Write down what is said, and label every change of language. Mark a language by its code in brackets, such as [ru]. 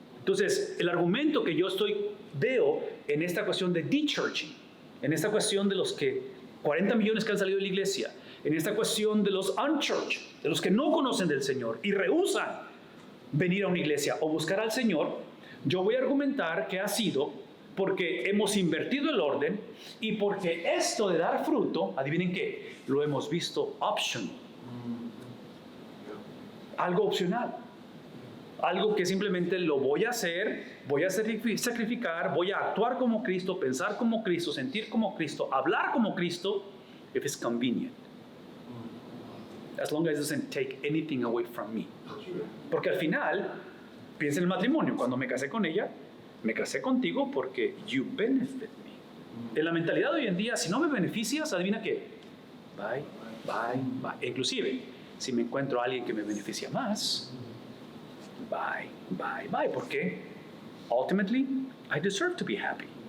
[es] Entonces, el argumento que yo veo en esta cuestión de de-churching, en esta cuestión de los 40 millones que han salido de la iglesia, en esta cuestión de los unchurched, de los que no conocen del Señor y rehúsan venir a una iglesia o buscar al Señor, yo voy a argumentar que ha sido porque hemos invertido el orden y porque esto de dar fruto, adivinen qué, lo hemos visto optional. Algo opcional. Algo que simplemente lo voy a hacer, voy a sacrificar, voy a actuar como Cristo, pensar como Cristo, sentir como Cristo, hablar como Cristo, if it's convenient. [en] As long as it doesn't take anything away from me. [es] Porque al final, piensa en el matrimonio. Cuando me casé con ella, me casé contigo porque you benefit me. En la mentalidad de hoy en día, si no me beneficias, adivina qué. Bye, bye, bye. Inclusive, si me encuentro a alguien que me beneficia más, bye, bye, bye. ¿Por qué? [en] Ultimately, I deserve to be happy.